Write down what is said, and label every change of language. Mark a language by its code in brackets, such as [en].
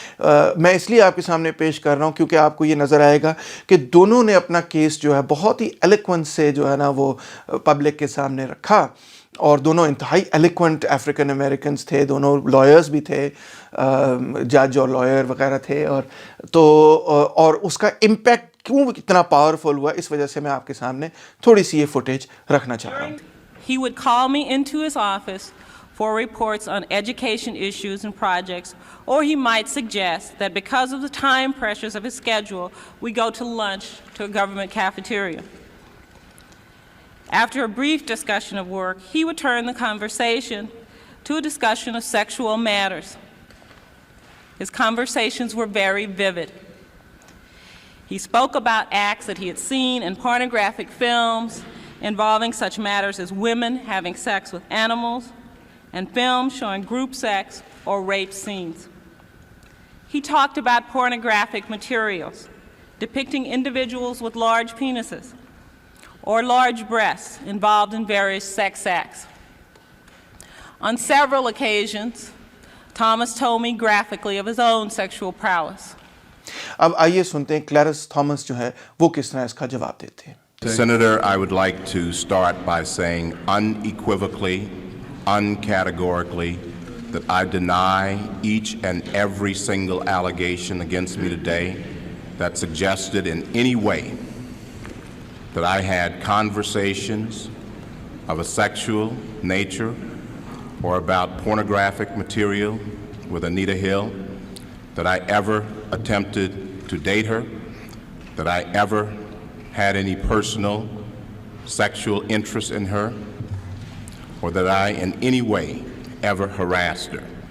[ur] میں اس لیے آپ کے سامنے پیش کر رہا ہوں کیونکہ آپ کو یہ نظر آئے گا کہ دونوں نے اپنا کیس جو ہے بہت ہی ایلیکوینس سے جو ہے نا وہ پبلک کے سامنے رکھا, اور دونوں انتہائی ایلیکوینٹ افریقن امریکنز تھے, دونوں لائرز بھی تھے, جج اور لائر وغیرہ تھے. اور اس کا امپیکٹ کیوں اتنا پاورفل ہوا اس وجہ سے میں آپ کے سامنے تھوڑی سی یہ فوٹیج رکھنا چاہ رہا ہوں. [en] He would call me into his office for reports on education issues and projects, or he might suggest that because of the time pressures of his schedule, we go to lunch to a government cafeteria. After a brief discussion of work, he would turn the conversation to a discussion of sexual matters. His conversations were very vivid. He spoke about acts that he had seen in pornographic films involving such matters as women having sex with animals and films showing group sex or rape scenes. He talked about pornographic materials depicting individuals with large penises or large breasts involved in various sex acts. On several occasions, Thomas told me graphically of his own sexual prowess. [ur] اب آئیے سنتے ہیں clearance Thomas جو ہے وہ کس طرح اس کا جواب دیتے ہیں. [en] Senator, I would like to start by saying unequivocally, uncategorically, that I deny each and every single allegation against me today that suggested in any way that I had conversations of a sexual nature or about pornographic material with Anita Hill, that I ever attempted to date her, that I ever had any personal sexual interest in her, or that I in any way ever harassed her.